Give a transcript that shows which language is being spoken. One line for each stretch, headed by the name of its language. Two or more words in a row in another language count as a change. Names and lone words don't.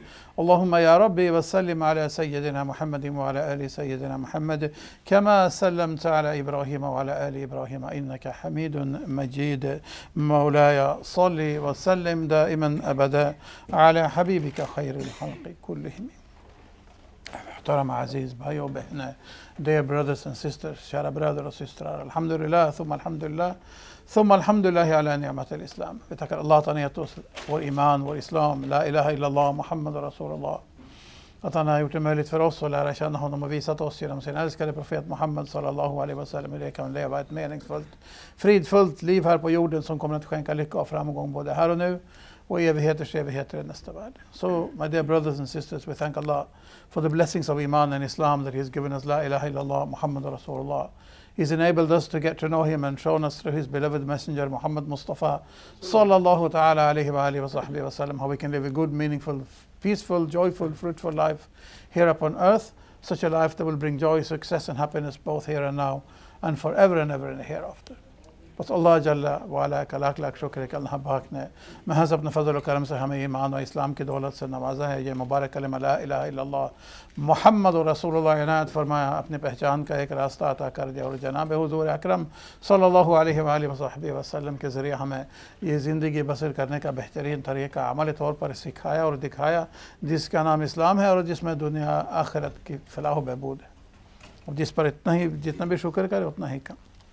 Arabic: اللهم يا ربي وسلم على سيدنا محمد وعلى آل سيدنا محمد كما سلمت على إبراهيم وعلى آل إبراهيم إنك حميد مجيد. مولاي صل وسلم دائما أبدا على حبيبك خير الخلق كلهم.
Urdu: محترم عزیز بھائیو بہنیں,
English: dear brothers and sisters, شارع brother or sister,
Arabic: الحمد لله ثم الحمد لله ثم الحمد لله على نعمة الإسلام.
Swedish: Vi tackar Allah att han gett oss vår iman, vår islam,
Arabic: لا إله إلا الله، محمد رسول الله.
Swedish: Att han har gjort det möjligt för oss att lära känna honom och visat oss genom sin älskade profet Muhammad
Arabic: صلى الله عليه وسلم
Swedish: hur det kan leva ett meningsfullt, fridfullt liv här på jorden som kommer att skänka lycka och framgång både här och nu och evigheters evigheter i nästa värld.
English: So, my dear brothers and sisters, we thank Allah for the blessings of Iman and Islam that He has given us,
Arabic: لا إله إلا الله، محمد رسول الله.
English: He's enabled us to get to know Him and shown us through His beloved messenger,
Arabic: محمد مصطفى، صلى الله تعالى عليه وعلى آله وصحبه وسلم,
English: how we can live a good, meaningful, peaceful, joyful, fruitful life here upon earth, such a life that will bring joy, success and happiness both here and now and forever and ever in the hereafter.
Urdu: بس اللہ
Arabic: جل وعلا
Urdu: کا لاکھ لاکھ شکر ہے کہ اللہ پاک نے محض اپنے فضل و کرم سے ہمیں ایمان و اسلام کی دولت سے نوازا ہے. یہ مبارک کلمہ
Arabic: لا الہ الا اللہ محمد رسول اللہ
Urdu: عنایت فرمایا, اپنے پہچان کا ایک راستہ عطا کر دیا اور جناب حضور اکرم
Arabic: صلی اللہ علیہ وآلہ وصحبہ وسلم
Urdu: کے ذریعے ہمیں یہ زندگی بسر کرنے کا بہترین طریقہ عملی طور پر سکھایا اور دکھایا, جس کا نام اسلام ہے اور جس میں دنیا آخرت کی فلاح و بہبود ہے, اور جس پر جتنا بھی شکر کرے اتنا ہی کم.